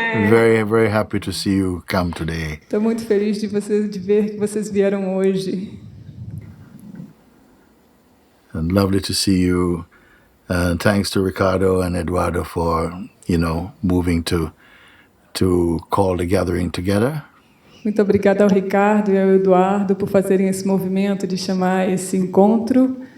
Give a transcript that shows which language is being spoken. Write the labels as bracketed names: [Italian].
[English] Very, very happy to see you come today. [Portuguese] Estou muito feliz de ver que vocês vieram hoje. [English] And lovely to see you. Thanks to Ricardo and Eduardo for, moving to call the gathering together. [Portuguese] Muito obrigada ao Ricardo e ao Eduardo por fazerem esse movimento de chamar esse encontro.